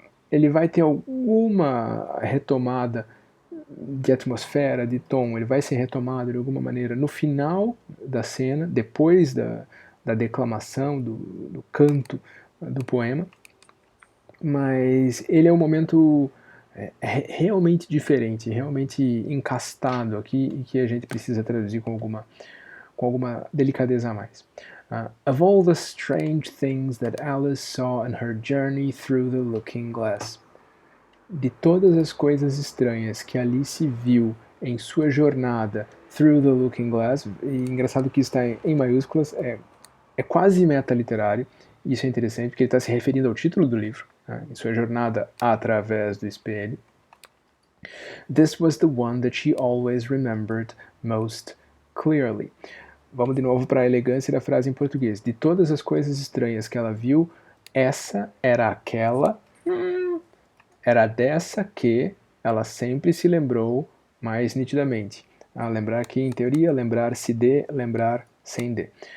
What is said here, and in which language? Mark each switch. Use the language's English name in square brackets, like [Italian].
[Portuguese] ele vai ter alguma retomada de atmosfera, de tom, ele vai ser retomado de alguma maneira no final da cena, depois da declamação, do canto do poema, mas ele é um momento realmente diferente, realmente encastado aqui e que a gente precisa traduzir com alguma delicadeza a mais. [English] Of all the strange things that Alice saw in her journey through the looking glass. [Portuguese] De todas as coisas estranhas que Alice viu em sua jornada [English] through the looking glass, [Portuguese] e engraçado que está em maiúsculas, é quase meta-literário, isso é interessante porque ele está se referindo ao título do livro, né, em sua jornada através do espelho. [English] This was the one that she always remembered most clearly. [Portuguese] Vamos de novo para a elegância da frase em português. De todas as coisas estranhas que ela viu, essa era aquela... Era dessa que ela sempre se lembrou mais nitidamente. Lembrar que, em teoria, lembrar-se de, lembrar sem de.